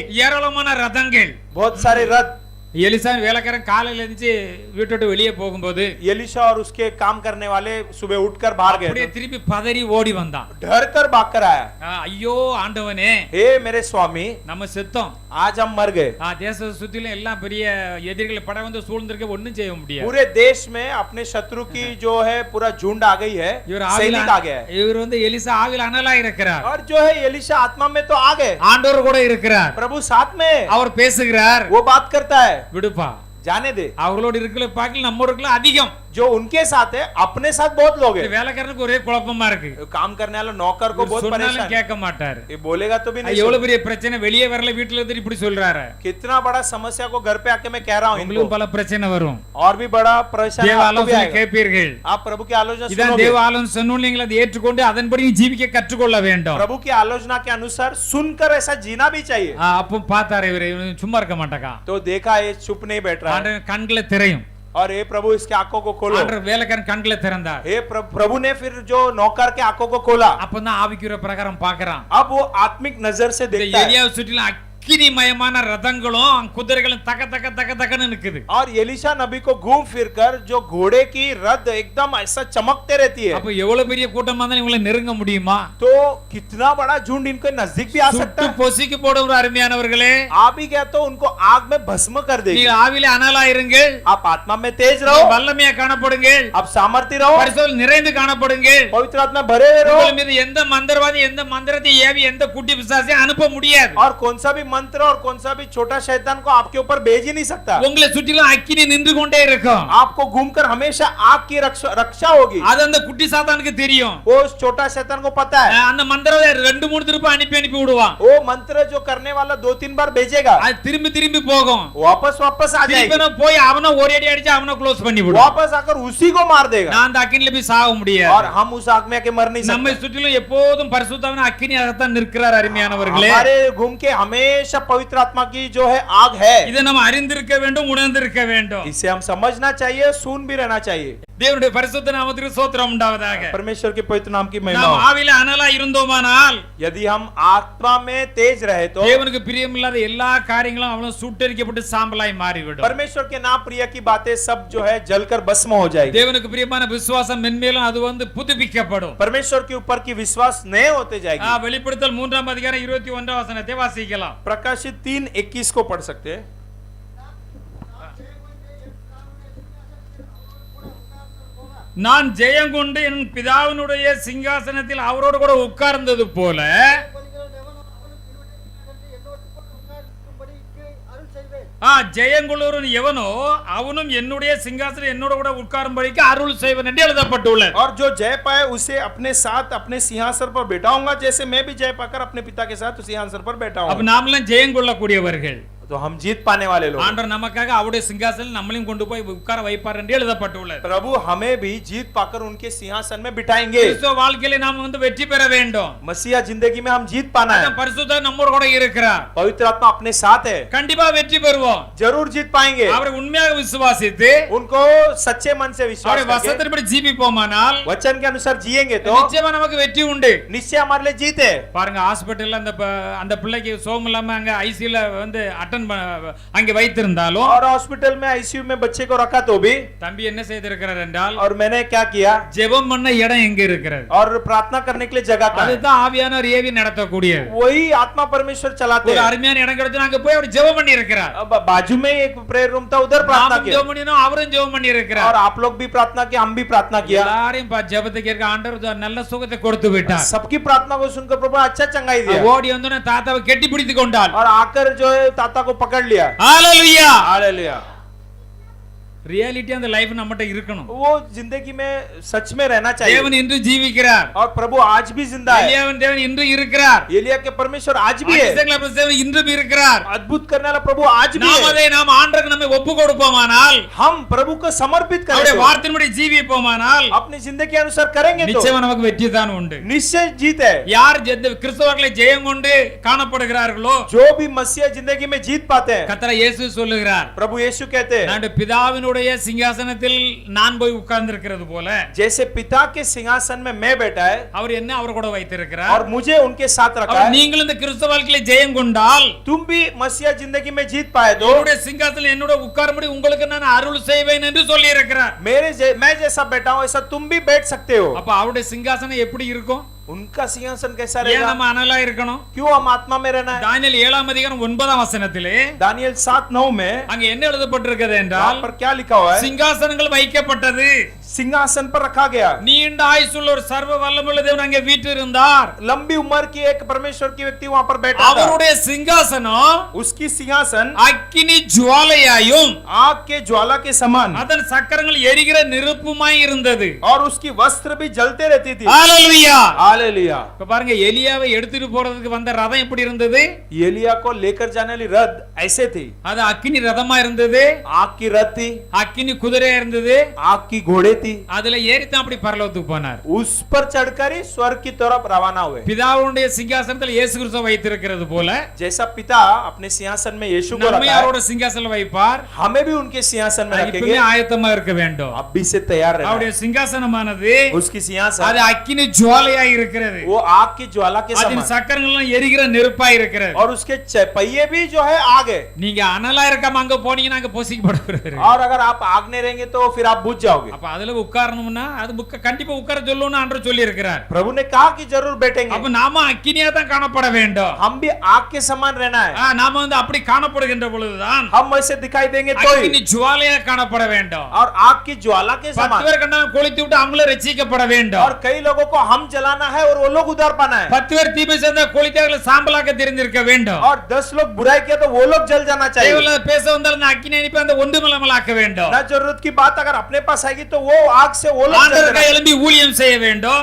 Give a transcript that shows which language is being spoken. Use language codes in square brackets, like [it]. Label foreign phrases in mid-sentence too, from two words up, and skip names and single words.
[ta] ஏராளமான ரதங்கள். [hi] बहुत सारे रथ। [ta] எலிசா வேலைக்காரன் காலையில எழுந்து வீட்டை விட்டு வெளியே போகும்போது [hi] एलिशा और उसके काम करने वाले सुबह उठकर बाहर [ta] அப்படியே [hi] गए, [ta] திருப்பி பதறி ஓடி வந்தான். [hi] डर कर भाग कर आया, [ta] ஐயோ ஆண்டவனே, [hi] हे मेरे स्वामी [ta] நம்ம செத்தோம். [hi] आज हम मर गए। [ta] தேசத்தை சுத்திலும் எல்லாம் பெரிய எதிரிகள் படம் வந்து சூழ்ந்திருக்க ஒண்ணும் செய்ய முடியாது. [hi] पूरे देश में अपने शत्रु की जो है पूरा झुंड आ गई है, [ta] இவர் [hi] सैनिक आ गया है। [ta] இவர் வந்து எலிசா ஆவில அனலா இருக்கிறார். [hi] और जो है एलिशा आत्मा में तो आ गए, [ta] ஆண்டவர் கூட இருக்கிறார். [hi] प्रभु साथ में है, [ta] அவர் பேசுகிறார். [hi] वो बात करता है, [ta] விடுப்பா, [hi] जाने दे। [ta] அவங்களோட இருக்கிற பாக்கல நம்ம இருக்கிற அதிகம். [hi] जो उनके साथ है अपने साथ बहुत लोग [ta] இந்த [hi] हैं। [ta] வேலைக்காரனுக்கு ஒரே குழப்பமா இருக்கு. [hi] काम करने वाला नौकर को बहुत [ta] சொன்னாலும் [hi] परेशान, [ta] கேட்க மாட்டாரு. [hi] ये बोलेगा तो भी नहीं [ta] எவ்வளவு [hi] सुनेगा। [ta] பெரிய பிரச்சனை, வெளியே வரல வீட்டுல இருந்து இப்படி சொல்றாரு. [hi] कितना बड़ा समस्या को घर पे आके मैं कह रहा हूँ [ta] உங்களுக்கு [hi] इनको, [ta] பல பிரச்சனை வரும். [hi] और भी बड़ा परेशानी [ta] தேவ [hi] आपको भी [ta] ஆலோசனை [hi] आएगा। [ta] கேட்பீர்கள். [hi] आप प्रभु की आलोचना [ta] இதான் [hi] सुनोगे, [ta] தேவ ஆலோசனை சொன்னோம், நீங்கள் அதை ஏற்றுக்கொண்டு அதன்படி ஜீவிக்க கற்றுக்கொள்ள வேண்டும். [hi] प्रभु की आलोचना के अनुसार सुनकर ऐसा जीना भी चाहिए। [ta] அப்போ பார்த்தாரு இவரு சும்மா இருக்க மாட்டாங்க. [hi] तो देखा ये चुप नहीं बैठ रहा है, [ta] ஆண்டவர் கண்களை திரையும். [hi] और ये प्रभु इसके आंखों को खोलो। [ta] ஆண்டவர் வேலைக்காரன் கண்களை திறந்தார். [hi] हे प्रभु ने फिर जो नौकर के आंखों को खोला, [ta] அப்பதான் ஆவிக்குற பிரகாரம் பார்க்கறான். [hi] अब वो आत्मिक नजर से [ta] இந்த [hi] देखता है, [ta] எலியாவை சுற்றிலும் அக்கினிமயமான ரதங்களும் குதிரைகளும் தக தக தக தகன்னு நிக்குது. [hi] और एलिशा नबी को घूम फिरकर जो घोड़े की रथ एकदम ऐसा चमकते रहती है। [ta] அப்ப எவ்வளவு பெரிய கூட்டமா இருந்தாலும் இவங்களை நெருங்க முடியுமா? [hi] तो कितना बड़ा झुंड इनके नजदीक भी आ सकता [ta] சுட்டு [hi] है। [ta] பொசுக்கி போடும் ஒரு அருமையானவர்களே, [hi] आ भी गया तो उनको आग में भस्म कर देगी। [ta] நீங்கள் ஆவியிலே அனலா இருங்கள், [hi] आप आत्मा में तेज रहो, [ta] வல்லமையா காணப்படுங்கள், [hi] आप सामर्थ्य रहो, [ta] பரிசுத்தம் நிறைந்து காணப்படுங்கள். [hi] पवित्र आत्मा भरे हुए रहो, [ta] உங்கள் மீது எந்த மந்திரவாதி எந்த மந்திரத்தை ஏவி எந்த குட்டி பிசாசையும் அனுப்ப முடியாது. [hi] और कौन सा भी मंत्र और कौन सा भी छोटा शैतान को आपके ऊपर भेज ही नहीं सकता। [ta] உங்களை சுற்றிலும் அக்கினி நின்று கொண்டே இருக்கும். [hi] आपको घूमकर हमेशा आग की रक्षा होगी। [ta] அது அந்த குட்டி சாத்தானுக்கு தெரியும். [hi] वो उस छोटा शैतान को पता है। [ta] அந்த மந்திரத்தை 2-3 திருப்பி அனுப்பி விடுவான். [hi] वो मंत्र जो करने वाला 2-3 बार भेजेगा, [ta] அது திரும்பி போகும். [hi] वापस आ जाएगा, [ta] திருப்பி போய் அவன ஒரே அடி அடிச்சு அவன க்ளோஸ் பண்ணி விடுவான். [hi] वापस आकर उसी को मार देगा। [ta] நான் அந்த அக்கினில போய் சாக முடியாது. [hi] और हम उस आग में आके मर नहीं [ta] நம்மை [hi] सकते। [ta] சுற்றிலும் எப்போதும் பரிசுத்தமான அக்கினியாகத்தான் நிற்கிறார் அருமையானவர்களே. [hi] हमारे घूम के हमेशा पवित्र आत्मा की जो है आग है। [ta] இதை நம்ம அறிந்திருக்க வேண்டும், உணர்ந்திருக்க வேண்டும். [hi] इसे हम समझना चाहिए, सुन भी रहना चाहिए। [ta] தேவனுடைய பரிசுத்த நாமத்துக்கு ஸ்தோத்திரம் உண்டாவதாக. [hi] परमेश्वर के पवित्र नाम की महिमा [ta] நாம் [hi] हो। [ta] ஆவியில அனலா இருந்தோமானால், [hi] यदि हम आत्मा में तेज रहे तो [ta] தேவனுக்கு பிரியமில்லாத எல்லா காரியங்களும் அவளும் சுட்டெரிக்கப்பட்டு சாம்பலாய் மாறிவிடும். [hi] परमेश्वर के नाम प्रिय की बातें सब जो है जलकर भस्म हो जाएगी। [ta] தேவனுக்கு பிரியமான விசுவாசம் மென்மேலும் அது புதுப்பிக்கப்படும். [hi] परमेश्वर के ऊपर की विश्वास नए होते जाएगी। [ta] வெளிப்படுத்தல் 3ஆம் அதிகாரம் 21ஆம் வசனத்தை வாசிக்கலாம். [hi] प्रकाशित 3:21 को पढ़ सकते हैं। [ta] நான் ஜெயங்கொண்டு என் பிதாவினுடைய சிங்காசனத்தில் அவரோடு கூட உட்கார்ந்தது போல ஜெயங்குளூரன் எவனோ அவனும் என்னுடைய சிங்காசனம் என்னோட கூட உட்காரும்படிக்கு அருள் செய்வன் என்று எழுதப்பட்டுள்ளது. [hi] और जो जय पाए उसे अपने साथ अपने सिंहासन पर बैठाऊंगा, जैसे मैं भी जय पाकर अपने पिता के साथ सिंहासन पर बैठा हूं। [ta] அப்ப நாமெல்லாம் ஜெயங்கொள்ளக்கூடியவர்கள். [hi] तो हम जीत पाने वाले लोग। [ta] ஆண்டவர் நமக்காக அவருடைய சிங்காசனம் நம்மளையும் கொண்டு போய் உட்கார வைப்பார் என்று எழுதப்பட்டுள்ளது. [hi] प्रभु हमें भी जीत पाकर उनके सिंहासन में बिठाएंगे। [ta] கிறிஸ்தவ வாழ்க்கையில நாம் வெற்றி பெற வேண்டும். [hi] मसीहा जिंदगी में हम जीत पाना है। [ta] பரிசுத்த நம்மோடு கூட இருக்கிறார். [hi] पवित्र आत्मा अपने साथ है। [ta] கண்டிப்பா வெற்றி பெறுவோம். [hi] जरूर जीत पाएंगे। [ta] அவரை உண்மையாக விசுவாசித்து [hi] उनको सच्चे मन से विश्वास [ta] அவருடைய வசனத்தின்படி ஜீவிப்போமானால், [hi] वचन के अनुसार जिएंगे तो [ta] நிச்சயமா நமக்கு வெற்றி உண்டு. [hi] निश्चय हमारे लिए जीत है। [ta] பாருங்க, ஹாஸ்பிடல்ல அந்த பிள்ளைக்கு சோகம் இல்லாம அங்க ஐசியூல அங்கே வைத்திருந்தாலும், [hi] और हॉस्पिटल में आईसीयू में बच्चे को रखा तो भी [ta] தம்பி என்ன செய்திருக்கிறார் என்றால், [hi] और मैंने क्या किया, [ta] ஜெபம் பண்ண இடம் எங்க இருக்கிறது, [hi] और प्रार्थना करने के लिए जगह कहाँ है? [ta] அதுதான் ஆவியானவர் ஏவி நடத்தக்கூடியது. [hi] वही आत्मा परमेश्वर चलाते [ta] ஒரு [hi] हैं। [ta] அருமையான இடம் கிடைச்சு அங்க போய் அவர் ஜெபம் பண்ணி இருக்கிறார். [hi] अब बाजू में एक [en] prayer room [hi] था, उधर प्रार्थना [ta] நாமும் [hi] किया, [ta] ஜெபம் பண்ணினோம், அவரும் ஜெபம் பண்ணி இருக்கிறார். [hi] और आप लोग भी प्रार्थना किया, हम भी प्रार्थना किया। [ta] எல்லாரையும் ஜெபத்துக்கு இருக்க ஆண்டவர் நல்ல சுகத்தை கொடுத்து விட்டார். [hi] सबकी प्रार्थना को सुनकर प्रभु अच्छा चंगाई दिया, [ta] ஓடி வந்து தாத்தாவை கெட்டி பிடித்து கொண்டாள். [hi] और आकर जो है ताता को पकड़ लिया। [ta] ஹalleluya. [hi] हालेलुया। [ta] ரியாலிட்டி அந்த லைஃப் நம்மட்ட இருக்கணும். [hi] वो जिंदगी में सच में रहना चाहिए। [ta] தேவன் இன்று ஜீவிக்கிறார். [hi] और प्रभु आज भी जिंदा है। [ta] எலியாவின் தேவன் இன்று இருக்கிறார். [hi] एलिया के परमेश्वर आज भी है। [ta] ஆண்டவர் தேவன் இன்றும் இருக்கிறார். [hi] अद्भुत करने वाला प्रभु आज भी [ta] நாம் [hi] है। [ta] அதை நாம் ஆண்டவருக்கு நம்மை ஒப்பு கொடுப்போமானால், [hi] हम प्रभु को समर्पित [ta] அவருடைய [hi] करें, [ta] வார்த்தையின்படி ஜீவிப்போமானால், [hi] अपनी जिंदगी के अनुसार करेंगे तो [ta] நிச்சயமா நமக்கு வெற்றி தான் உண்டு. [hi] निश्चय जीत है। [ta] யார் கிறிஸ்தவர்களை ஜெயம் கொண்டு காணப்படுகிறார்களோ, [hi] जो भी मसीहा जिंदगी में जीत पाते हैं, [ta] கர்த்தர் இயேசு சொல்லுகிறார், [hi] प्रभु यीशु कहते हैं, [ta] நான் பிதாவினுடைய சிங்காசனத்தில் நான் போய் உட்கார்ந்து இருக்கிறது போல, [hi] जैसे पिता के सिंहासन में मैं बैठा है [ta] அவர் என்ன அவர் கூட வைத்திருக்கிறார். [hi] और मुझे उनके साथ रखा है, [ta] நீங்கள் இந்த கிறிஸ்தவ வாழ்க்கையில ஜெயம் கொண்டால், [hi] तुम भी मसीहा जिंदगी में जीत पाए तो [ta] என்னுடைய சிங்காசனத்தில் என்னோட உட்காரும்படி உங்களுக்கு நான் அருள் செய்வேன் என்று சொல்லி இருக்கிறார். [hi] मैं जैसा बैठा हूं ऐसा तुम भी बैठ सकते हो। [ta] அப்ப அவருடைய சிங்காசனம் எப்படி இருக்கும்? [hi] उनका सिंहासन कैसा [ta] ஏன் [hi] रहेगा? [ta] நம்ம அனலா இருக்கணும்? [hi] क्यों हम आत्मा में रहना है? [ta] தானியேல் 7ஆம் அதிகாரம் 9ஆம் வசனத்திலே [hi] दानियल 7:9 में [ta] அங்க என்ன எழுதப்பட்டிருக்கிறது என்றால், [hi] वहां पर क्या लिखा हुआ है? [ta] சிங்காசனங்கள் வைக்கப்பட்டது, [hi] सिंहासन पर रखा गया, [ta] நீண்ட ஆயுசுள்ள ஒரு சர்வ வல்லமையுள்ள தேவன் அங்கே வீற்றிருந்தார். [hi] लंबी उम्र की एक परमेश्वर की व्यक्ति वहां पर बैठा था। [ta] அவருடைய சிங்காசனம் [hi] उसकी सिंहासन [ta] அக்கினி ஜுவாலையாயும் [hi] आग के ज्वाला के समान [ta] அதன் சக்கரங்கள் எரிகிற நெருப்புமாய் இருந்தது. [hi] और उसकी वस्त्र भी जलते रहती थी। [ta] ஹalleluya. [hi] हालेलुया। [ta] இப்ப பாருங்க, எலியாவை எடுத்துட்டு போறதுக்கு வந்த ரதம் எப்படி இருந்தது? [hi] एलिया को लेकर जाने वाली रथ ऐसे थी, [ta] அது அக்கினி ரதமா இருந்தது, [hi] आग की रथ थी, [ta] அக்கினி குதிரையா இருந்தது. [hi] आग की घोड़े थी, [ta] அதுல ஏறித்தான் அப்படி பரலோகத்துக்கு போனார். [hi] उस पर चढ़कर ही स्वर्ग की तरफ रवाना हुए। [ta] பிதாவுடைய சிங்காசனத்தில் இயேசு கிறிஸ்து வைத்திருக்கிறது போல, [hi] जैसा पिता अपने सिंहासन में यीशु को [ta] நம்மை [hi] रखा है, [ta] அவருடைய சிங்காசனத்தில் வைப்பார். [hi] हमें भी उनके सिंहासन में [ta] இப்பவே [hi] रखेंगे। [ta] ஆயத்தமா இருக்க வேண்டும். [hi] अभी से तैयार रहना [ta] அவருடைய [hi] है। [ta] சிங்காசனமானது [hi] उसकी सिंहासन [ta] அது அக்கினி ஜுவாலையா இருக்கிறது. [hi] वो आग की ज्वाला के [ta] அதன் [hi] समान, [ta] சக்கரங்கள் எரிகிற நெருப்பா இருக்கிறது. [hi] और उसके पहिए भी जो है आग है। [ta] நீங்க அனலா இருக்காம அங்க போனீங்கன்னா அங்க பொசிக்கப்படுவீர்கள். [hi] और अगर आप आग नहीं रहेंगे तो फिर आप बुझ जाओगे। [ta] அப்ப அதுல அதுல உட்காரணும்னா அது கண்டிப்பா உட்கார சொல்லணும்னு ஆண்டவர் சொல்லி இருக்கிறார். [hi] प्रभु ने कहा कि जरूर बैठेंगे, [ta] அப்ப நாம அக்கினியா தான் காணப்பட வேண்டும். [hi] हम भी आग के समान रहना है, [ta] நாம வந்து அப்படி காணப்படுகின்ற பொழுதுதான் [hi] हम वैसे दिखाई देंगे तो [ta] அக்கினி ஜுவாலையா காணப்பட வேண்டும். [hi] और आग की ज्वाला के 10 समान, [ta] பேர் கண்டா கொளுத்தி விட்டு அவங்கள ரட்சிக்கப்பட வேண்டும். [hi] और कई लोगों को हम जलाना है और वो लोग उधार पाना है, [ta] 10 பேர் தீப சேர்ந்த கொளுத்தி அவங்களை சாம்பலாக்க தெரிந்திருக்க வேண்டும். [hi] और 10 लोग बुराई किया तो वो लोग जल जाना चाहिए। [ta] தேவல பேச வந்தாலும் நான் அக்கினி அனுப்பி அந்த ஒன்றுமில்லாமலாக்க வேண்டும். [hi] ना जरूरत की बात अगर अपने पास आएगी तो वो आग से वो लोग जल [ta] ஆண்டவருக்கு [hi] जाना है। [ta] எழும்பி ஊழியம் செய்ய வேண்டும்.